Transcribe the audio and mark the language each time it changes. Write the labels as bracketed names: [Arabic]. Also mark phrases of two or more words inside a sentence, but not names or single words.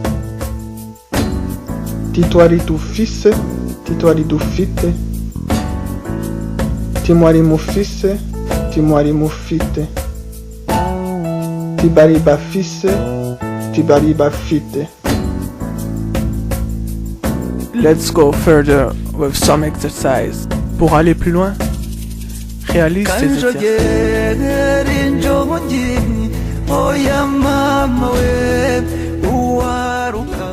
[Rundi] Titwari dufise, titwari dufite. Timwari mufise, timwari mufite. Tibari bafise, tibari bafite. [English] Let's go further with some exercise. [French] Pour aller plus loin, réalise tes exercices.